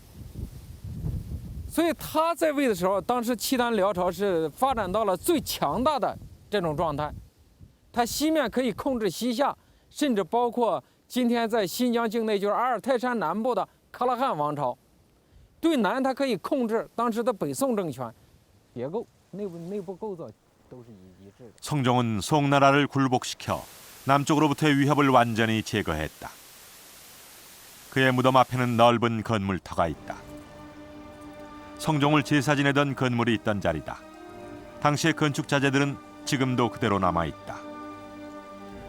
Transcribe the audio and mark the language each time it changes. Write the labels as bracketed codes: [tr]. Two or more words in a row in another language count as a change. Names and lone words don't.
[zh] 所以他在位的时候，当时契丹辽朝是发展到了最强大的这种状态。它西面可以控制西夏，甚至包括今天在新疆境内，就是阿尔泰山南部的喀拉汗王朝。对南，它可以控制当时的北宋政权。结构、内部构造都是一致的。 [ko] 성종은 송나라를 굴복시켜 남쪽으로부터의 위협을 완전히 제거했다. 그의 무덤 앞에는 넓은 건물터가 있다. 성종을 제사 지내던 건물이 있던 자리다. 당시의 건축 자재들은 지금도 그대로 남아 있다.